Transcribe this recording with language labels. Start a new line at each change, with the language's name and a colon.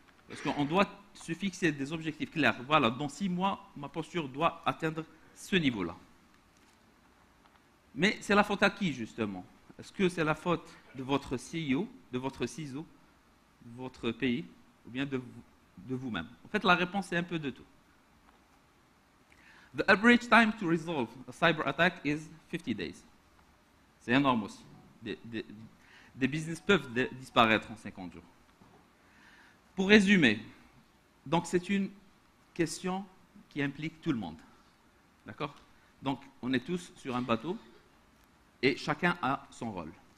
French: Parce qu'on doit se fixer des objectifs clairs. Voilà, dans 6 mois, ma posture doit atteindre ce niveau-là. Mais c'est la faute à qui, justement? Est-ce que c'est la faute de votre CEO, de votre CISO, de votre pays, ou bien de vous-même? En fait, la réponse est un peu de tout.
English: The average time to resolve a cyber attack is 50 days.
French: C'est énorme aussi. Des business peuvent disparaître en 50 jours. Pour résumer, donc c'est une question qui implique tout le monde. D'accord? Donc, on est tous sur un bateau et chacun a son rôle.